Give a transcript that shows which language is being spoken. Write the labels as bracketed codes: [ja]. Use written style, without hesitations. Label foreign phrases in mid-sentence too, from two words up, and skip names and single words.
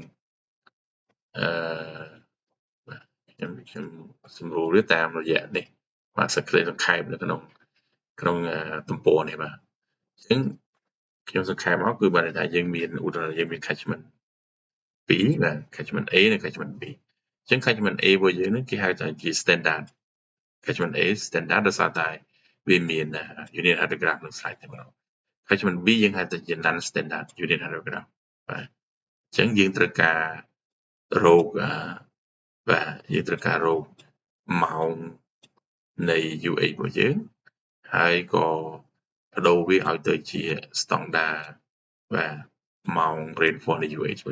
[km] បាទខ្ញុំសម្រួលវាតាមរយៈនេះបាទសេចក្តីសង្ខេបនៅក្នុងទំព័រនេះបាទអញ្ចឹងខ្ញុំសង្ខេបមកគឺបានថាយើងមានឧទាហរណ៍យើងមាន catchment 2បាទ catchment A និង catchment B អញ្ចឹង catchment A របស់យើងនេះគេហៅថាជា [en] standard catchment A standard [km] ដោយសារតែ វាមាន [en] unit hydrograph [km] នៅ slide តែម្ដង catchment B យើងហៅថាជា [en] non standard unit hydrograph [km] បាទអញ្ចឹងយើងត្រូវការរោគបាទយើងត្រូវការរោគម៉ោង នៃ UH របស់យើងហើយក៏បដូរវាឲ្យទៅជា standard បាទម៉ោង rainfall នៃ UH របស់